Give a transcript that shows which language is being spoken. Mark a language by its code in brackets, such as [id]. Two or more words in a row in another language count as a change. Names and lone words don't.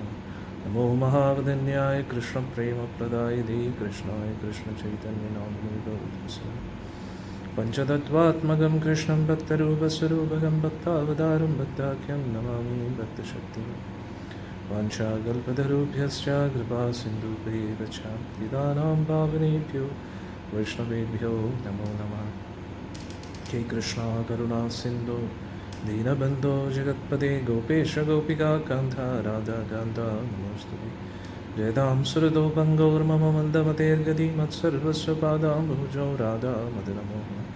[sa] നമോ മഹാവദന്യായ കൃഷ്ണപ്രേമപ്രദായതേ കൃഷ്ണായ കൃഷ്ണചൈതന്യനാമിനേ ഗൗരവസ്യ. പഞ്ചതത്വാത്മകം കൃഷ്ണം ഭക്തരൂപസ്വരൂപകം ഭക്താവതാരം ഭക്താഖ്യം നമാമി ഭക്തശക്തിം. വാഞ്ചാകൽപതരുഭ്യശ്ച കൃപാസിന്ധുഭ്യേവ ച പതിതാനാം പാവനേഭ്യോ വൈഷ്ണവേഭ്യോ നമോ നമഃ. ഹേ കൃഷ്ണ കരുണാ സിന്ധോ ദീനബന്ധോ ജഗത്പദേ ഗോപേശ ഗോപികാ കാന്ത രാധാ കാന്ത നമോസ്തുതേ. ജയതാം സുരതോ പങ്കൗർമമ മന്ദമതേർഗതി മത്സർവസ്വ പാദാംബുജോ രാധാ മദനമോഹന.